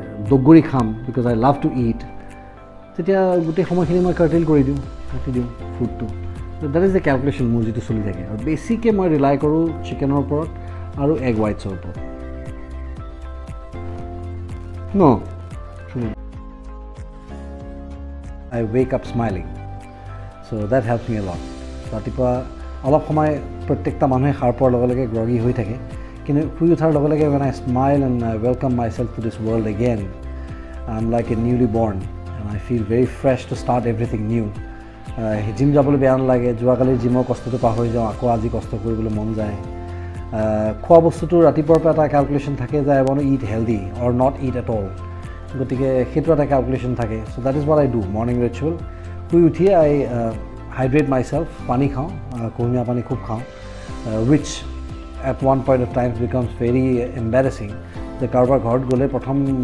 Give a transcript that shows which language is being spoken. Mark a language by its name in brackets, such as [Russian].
[Assamese] দগৰি খাম [English] because I love to eat [Assamese] তেতিয়া গোটেই সময়খিনি মই কাৰ্টেল কৰি দিওঁ কাটি দিওঁ ফুডটো [English] that is the calculation [Assamese] মোৰ যিটো চলি থাকে আৰু বেছিকৈ মই ৰিলাই কৰোঁ চিকেনৰ ওপৰত আৰু এগ হোৱাইটছৰ ওপৰত ন [English] I wake up smiling. So that helps me a lot. [Assamese] ৰাতিপুৱা অলপ সময় প্ৰত্যেকটা মানুহে সাৰ পোৱাৰ লগে লগে [English] Groggy হৈ থাকে কিন্তু শুই উঠাৰ লগে লগে when I smile and I welcome myself to this world again, I'm like a newly born and I feel very fresh to start everything new. [Assamese] Gym যাবলৈ বেয়া নালাগে যোৱাকালি জিমৰ কষ্টটো পাহৰি যাওঁ আকৌ আজি কষ্ট কৰিবলৈ মন যায় খোৱা বস্তুটো ৰাতিপুৱাৰ পৰা এটা কেলকুলেশ্যন থাকে যে [English] I want to eat healthy or not eat at all [Assamese] গতিকে সেইটো এটা কেলকুলেশ্যন থাকে [English] so' that is what I do [Assamese] morning ritual শুই উঠিয়ে [English] I hydrate myself [Assamese] পানী খাওঁ কুহুমীয়া পানী খুব খাওঁ [English] which at one point of times becomes very embarrassing [Assamese] যে কাৰোবাৰ ঘৰত গ'লে প্ৰথম